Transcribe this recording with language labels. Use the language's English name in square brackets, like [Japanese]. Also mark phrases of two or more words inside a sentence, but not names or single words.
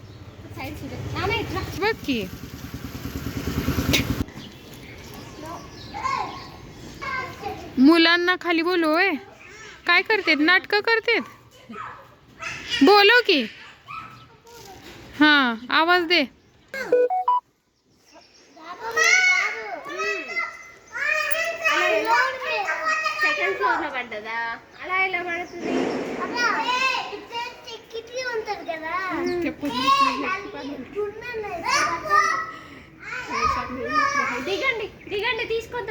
[Marathi] बघ की मुलांना खाली बोलव. काय करतेत? नाटकं करतेत. बोलव की. हां आवाज दे. [English] second floor [Telugu] లో పడ్డదా? అలా ఇలా పడుతుంది. కిటికీ ఉంటుంది కదా దిగండి దిగండి తీసుకొద్దాం.